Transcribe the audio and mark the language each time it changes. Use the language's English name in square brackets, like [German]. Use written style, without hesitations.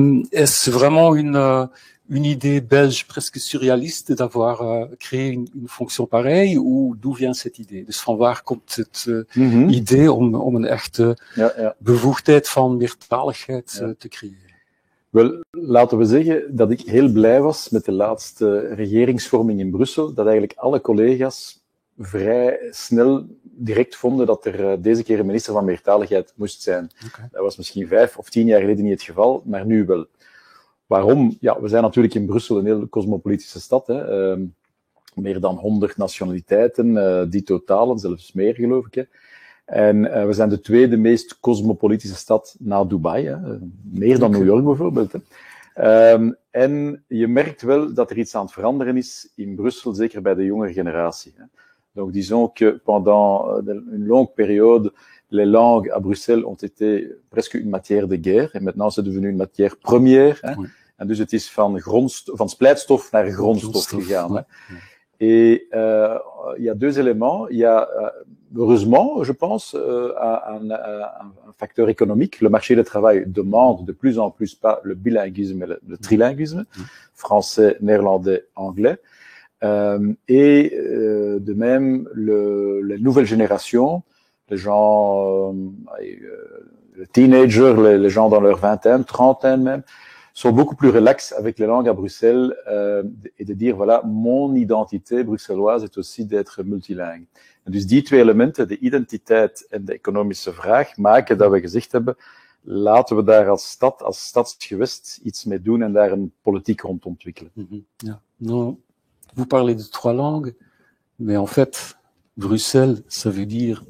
[French] Est-ce vraiment une idée belge presque surréaliste d'avoir créé une fonction pareille, ou d'où vient cette idee? [Dutch] Dus van waar komt het idee om een echte bevoegdheid van meertaligheid te creëren? Wel, laten we zeggen dat ik heel blij was met de laatste regeringsvorming in Brussel, dat eigenlijk alle collega's vrij snel direct vonden dat er deze keer een minister van meertaligheid moest zijn. Okay. Dat was misschien 5 of 10 jaar geleden niet het geval, maar nu wel. Waarom? Ja, we zijn natuurlijk in Brussel een heel cosmopolitische stad. Hè. Meer dan 100 nationaliteiten, dito talen, zelfs meer geloof ik. Hè. En we zijn de tweede meest cosmopolitische stad na Dubai. Hè. Meer dan New York bijvoorbeeld. Hè. En je merkt wel dat er iets aan het veranderen is in Brussel, zeker bij de jongere generatie. Hè. [French] Donc disons que pendant une longue période, les langues à Bruxelles ont été presque une matière de guerre. En maintenant, c'est devenu une matière première. Hè. Oui. [Dutch] En dus het is van splijtstof naar grondstof gegaan. [French] Hè. Et il y a deux éléments. Il y a, heureusement, je pense, un facteur économique. Le marché du travail demande de plus en plus pas le bilinguisme, mais le trilinguisme, français, néerlandais, anglais. Et de même, les nouvelles générations, les gens, les teenagers, les gens dans leur vingtaine, trentaine même, sont beaucoup plus relax avec les langues à Bruxelles et de dire, voilà, mon identité bruxelloise est aussi d'être multilingue. [Dutch] En dus die twee elementen, de identiteit en de economische vraag, maken dat we gezegd hebben, laten we daar als stad, als stadsgewest iets mee doen en daar een politiek rond ontwikkelen. Ja. [French] Non, vous parlez de 3 langues, mais en fait, Bruxelles, ça veut dire...